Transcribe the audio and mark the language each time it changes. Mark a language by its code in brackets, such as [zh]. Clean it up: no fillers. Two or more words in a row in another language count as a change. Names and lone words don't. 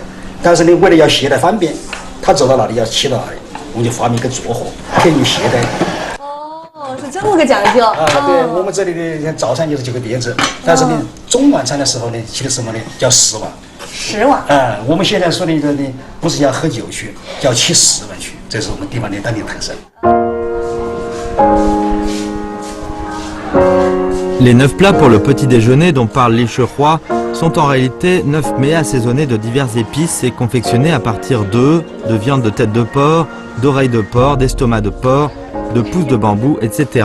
[zh] 但是呢，为了要携带方便，他走到哪里要切到哪里，我们就发明一个着火，便于携带。哦，是这么个讲究啊！对，我们这里的早餐就是9个碟子，但是呢，中晚餐的时候呢，吃的什么呢？叫10碗。 10碗。我们现在说的呢，不是要喝酒去，叫吃10碗去，这是我们地方的当地特色。 [fr] Les 9 plats pour le petit déjeuner dont parle Li Shehua sont en réalité 9 mets assaisonnés de diverses épices et confectionnés à partir d'œufs, de viande de tête de porc, d'oreilles de porc, d'estomac de porc, de pousses de bambou, etc.